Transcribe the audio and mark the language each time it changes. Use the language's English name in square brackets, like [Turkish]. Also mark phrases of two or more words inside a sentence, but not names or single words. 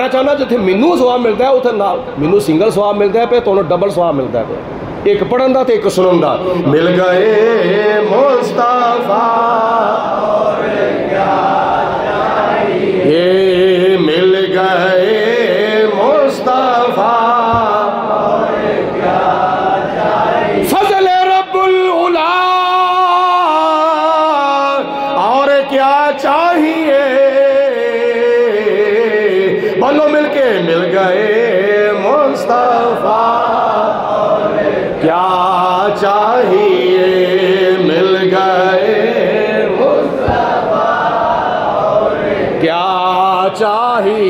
[Punjabi] ਮੈਂ ਚਾਹੁੰਦਾ ਜਿੱਥੇ ਮੈਨੂੰ ਸਵਾਬ ਮਿਲਦਾ ਹੈ ਉੱਥੇ ਨਾਲ ਮੈਨੂੰ ਸਿੰਗਲ ਸਵਾਬ ਮਿਲਦਾ ਪਿਆ, ਤੁਹਾਨੂੰ ਡਬਲ ਸਵਾਬ ਮਿਲਦਾ ਪਿਆ, ਇੱਕ ਪੜ੍ਹਨ ਦਾ ਤੇ ਇੱਕ ਸੁਣਨ ਦਾ. [Urdu] مل گئے مصطفیٰ یہ مل گئے مصطفیٰ فضل ربّ العلیٰ اور کیا چاہیے، بولو مل کے مل گئے مصطفیٰ کیا چاہیے، مل گئے مصطفیٰ کیا چاہیے.